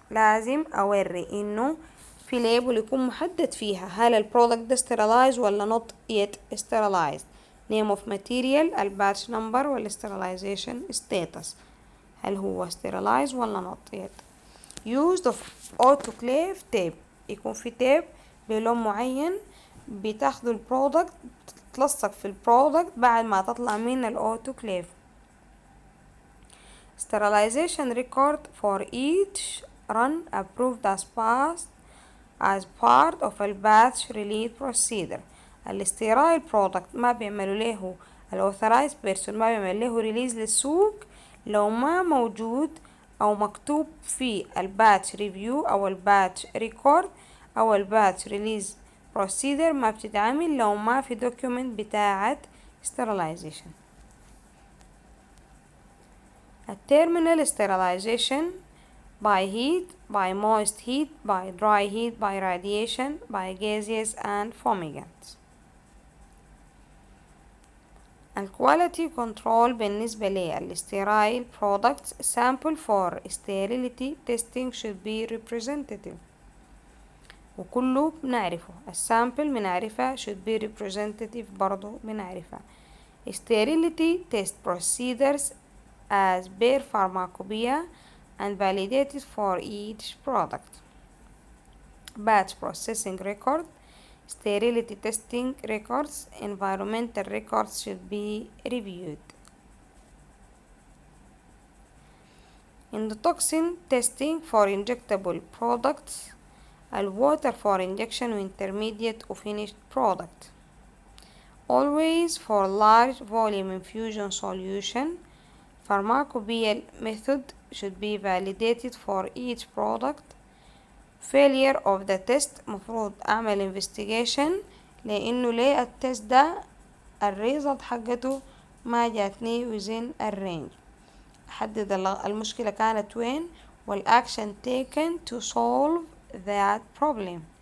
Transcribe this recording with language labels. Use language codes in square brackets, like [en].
[ar] لازم أوري إنه في ليبل يكون محدد فيها هل البرودكت ده sterilized ولا [en] not yet sterilized. name of material, الباتش number والsterilization status. [ar] هل هو sterilized ولا [en] not yet. used of autoclave tape. [ar] يكون في تيب بلون معين بتاخدوا البرودكت تتلصق في البرودكت بعد ما تطلع من الأوتوكليف. [en] sterilization record for each run approved as part of a batch release procedure. [ar] الاستيرايل برودكت ما بيعملوا له الاوثرايز بيرسون ما بيعمل له ريليز للسوق لو ما موجود او مكتوب في الباتش ريفيو او الباتش ريكورد او الباتش ريليز بروسيدر ما بتتعمل لو ما في دوكيومنت بتاعت sterilization. [en] التيرمينال sterilization by heat, by moist heat, by dry heat, by radiation, by gases and fumigants. الquality control بالنسبة للsterile products sample for sterility testing should be representative. [ar] وكله بنعرفه السامبل بنعرفها [en] should be representative [ar] برضو بنعرفها. [en] sterility test procedures as per pharmacopoeia and validated for each product. batch processing record, sterility testing records, environmental records should be reviewed. endotoxin testing for injectable products, water for injection intermediate or finished product. always for large volume infusion solution, pharmacopoeial method should be validated for each product. failure of the test [ar] مفروض أعمل investigation لأنه ليه التست ده الريزلت حقته ما جاتني within الرينج. أحدد المشكلة كانت وين والأكشن [en] taken to solve that problem.